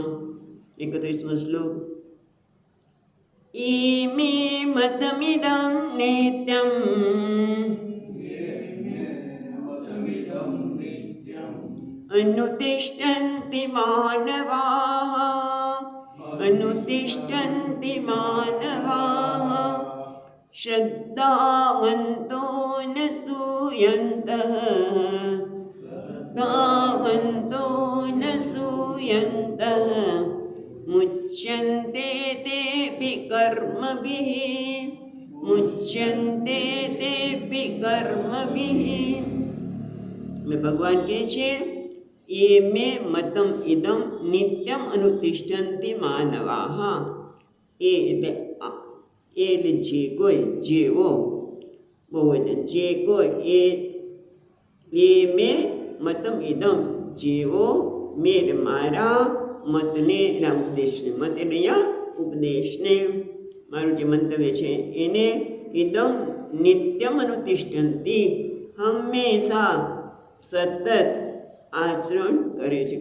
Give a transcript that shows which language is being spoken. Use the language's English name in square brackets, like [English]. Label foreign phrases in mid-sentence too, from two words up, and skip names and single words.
[Gujarati] 31મો શ્લોક. [Sanskrit] ईमे मतमिदं नित्यम अनुतिष्ठन्ति मानवाः अनुतिष्ठन्ति मानवाः श्रद्धावन्तो न सूयन्तः मुच्यन्ते तेऽपि कर्मभिः. [Gujarati] મેં ભગવાન કહે છે એ [Sanskrit] मे मतम इदम नित्यम अनुतिष्ठन्ति मानवाह. [Gujarati] એ એટલે જે કોઈ, જેઓ બહુવચન, જે કોઈ એ [Sanskrit] मे मतम इदम, [Gujarati] જેઓ મેં મારા મતને, એના ઉપદેશને, મત એટલે અહીંયા ઉપદેશને, મારું જે મંતવ્ય છે એને [Sanskrit] इदम नित्यम अनुतिष्ठन्ति, [Gujarati] હંમેશા સતત આચરણ કરે છે.